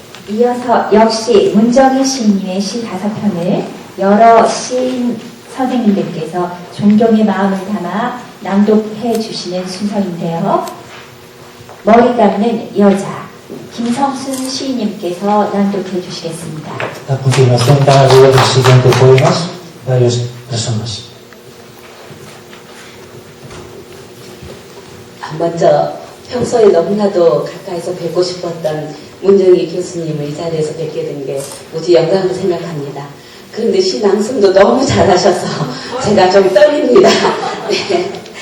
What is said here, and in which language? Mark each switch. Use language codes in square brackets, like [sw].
[ko] 이어서 역시 문정희 시인님의 시 5편을 여러 시인 선생님들께서 존경의 마음을 담아 낭독해 주시는 순서인데요. 머리 감는 여자, 김성순 시인님께서 낭독해 주시겠습니다. [es] A continuación van a leer los siguientes poemas, varias personas. [ko] 먼저 평소에 너무나도 가까이서 뵙고 싶었던 문정희 교수님을 이 자리에서 뵙게 된 게 무지 영광을 생각합니다. 그런데 시 낭송도 너무 잘하셔서 제가 좀 떨립니다. 네.